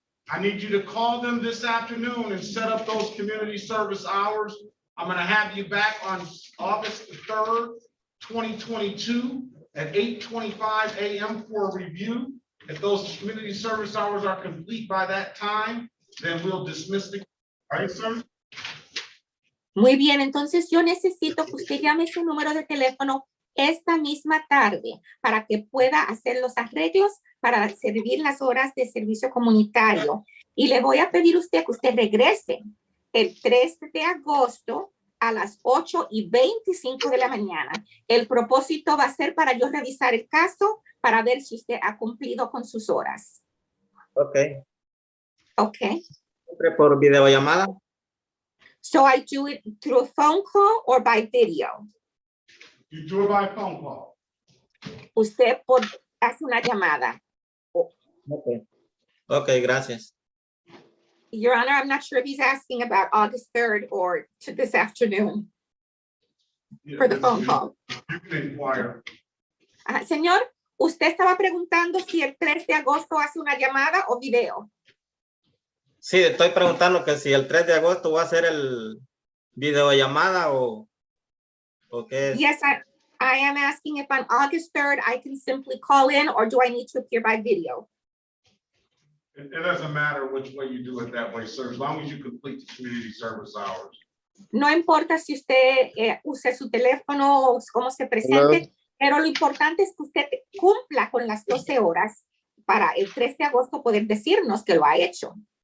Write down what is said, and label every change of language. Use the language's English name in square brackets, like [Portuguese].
[English] I need you to call them this afternoon and set up those community service hours. I'm going to have you back on August 3rd, 2022 at 8:25 a.m. for a review. If those community service hours are complete by that time, then we'll dismiss the, all right, sir? [Spanish] Muy bien, entonces yo necesito que usted llame ese número de teléfono esta misma tarde para que pueda hacer los arreglos para servir las horas de servicio comunitario. Y le voy a pedir a usted que usted regrese el 3 de agosto a las 8:25 de la mañana. El propósito va a ser para yo revisar el caso para ver si usted ha cumplido con sus horas. [English] Okay. Okay. [Spanish] ¿Siempre por videollamada? [English] So I do it through a phone call or by video. You do it by phone call. [Spanish] usted hace una llamada. [English] Okay. Okay, gracias. Your Honor, I'm not sure if he's asking about August 3rd or to this afternoon for the phone call. You can inquire. [Spanish] Señor, usted estaba preguntando si el 3 de agosto hace una llamada o video. Sí, estoy preguntando que si el 3 de agosto va a ser el videollamada o qué es. [English] Yes, I am asking if on August 3rd I can simply call in or do I need to appear by video? It doesn't matter which way you do it that way, sir, as long as you complete the community service hours. [Spanish] No importa si usted use su teléfono o cómo se presente, pero lo importante es que usted cumpla con las 12 horas para el 3 de agosto poder decirnos que lo ha hecho.